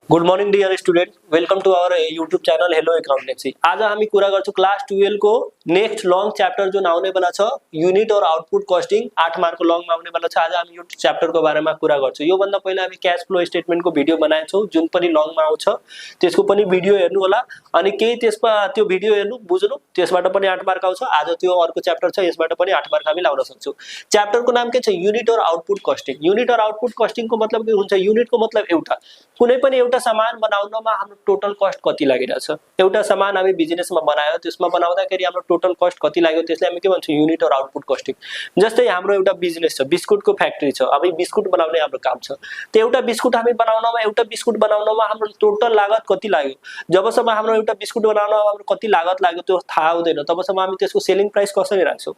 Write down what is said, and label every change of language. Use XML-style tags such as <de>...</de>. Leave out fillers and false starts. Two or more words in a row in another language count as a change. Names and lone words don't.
<en>Good morning dear student, welcome to our YouTube channel Hello Accountancy.</en> <ne>आज हामी कुरा गर्छौं क्लास 12 को</ne> <en>next long chapter</en> <ne>जो आउने वाला छ</ne> <en>Unit or Output Costing</en> <ne>8 मार्क को लंग मा आउने वाला छ। आज हामी यो चैप्टर को बारेमा कुरा गर्छौं। यो भन्दा पहिला हामी</ne> <en>cash flow statement</en> <ne>को भिडियो बनाएको छौं जुन पनि लंग मा आउँछ, त्यसको पनि भिडियो हेर्नु होला अनि केही त्यसमा त्यो भिडियो हेर्नु बुझ्नु, त्यसबाट पनि 8 मार्क आउँछ। आज त्यो अर्को चैप्टर छ, यसबाट पनि 8 मार्क हामी लाउन सक्छौं। चैप्टर को नाम के छ</ne> <en>Unit or Output Costing. Unit or Output Costing</en> <ne>को मतलब के हुन्छ? यूनिट को मतलब एउटा कुनै पनि एउटा सामान बनाउनमा हाम्रो</ne> <en>total cost</en> <ne>कति लागिरहेछ। एउटा सामान हामी बिजनेसमा बनायो, त्यसमा बनाउँदाखेरि हाम्रो</ne> <en>total cost</en> <ne>कति लाग्यो, त्यसलाई हामी के भन्छौं?</ne> <en>Unit or Output Costing.</en> <ne>जस्तै हाम्रो एउटा बिजनेस छ, बिस्कुटको फ्याक्ट्री छ, अब बिस्कुट बनाउने हाम्रो काम छ। त्यो एउटा बिस्कुट हामी बनाउनमा, एउटा बिस्कुट बनाउनमा हाम्रो टोटल लागत कति लाग्यो, जबसम्म हाम्रो एउटा बिस्कुट बनाउनमा हाम्रो कति लागत लाग्यो त्यो थाहा हुँदैन, तबसम्म हामी त्यसको</ne> <en>selling price</en> <ne>कसरी राख्छौं?</ne>